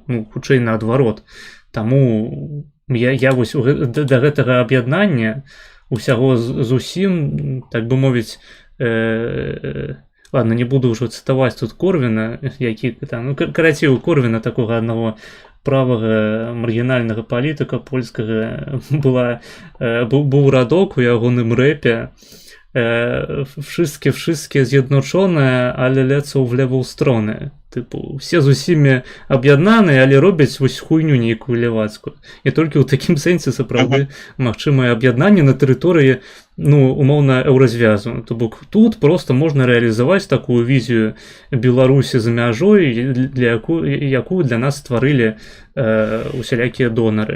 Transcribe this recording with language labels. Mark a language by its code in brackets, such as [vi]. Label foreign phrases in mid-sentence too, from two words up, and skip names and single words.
[be] Ну, хутчэй наадварот. Таму я вось да гэтага аб'яднання усяго зусім, так бы мовіць, ладно, не буду ўжо цытаваць тут Корвіна, які там, ну, карацей, у Корвіна такога аднаго правага маргінальнага палітыка польскага быў радок у ягоным рэпе: [pl] wszystkie zjednoczone, ale lecą w lewą stronę. Typu, [be] все з усімі аб'яднаныя, але робяць вось хуйню нейкую левацкую. І толькі ў такім сэнсе сапраўды магчымае аб'яднанне на тэрыторыі, ну, умоўна, еўразвязу. То бок тут просто можна рэалізаваць такую візію Беларусі за мяжой, якую для нас стварылі усялякія донары.